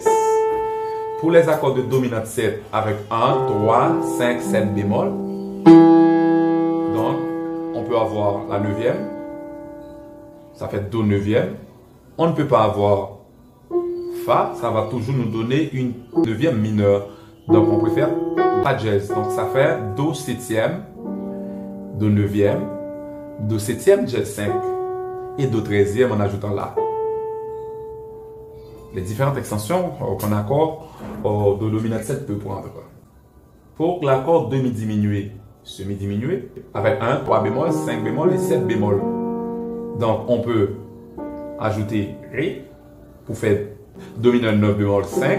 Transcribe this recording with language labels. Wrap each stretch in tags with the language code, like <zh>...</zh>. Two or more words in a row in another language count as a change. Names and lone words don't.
<fr>Pour les accords de dominante 7 avec 1, 3, 5, 7 bémol, donc on peut avoir la 9e, ça fait Do 9e. On ne peut pas avoir Fa, ça va toujours nous donner une 9e mineure. Donc on préfère Fa dièse. Donc ça fait Do 7e, Do 9e, Do 7e dièse 5 et Do 13e en ajoutant La. Les différentes extensions qu'un accord de dominante 7 peut prendre. Pour l'accord demi-diminué, semi-diminué, avec 1, 3 bémol, 5 bémol et 7 bémol. Donc, on peut ajouter Ré pour faire Do mineur 9 bémol 5.</fr>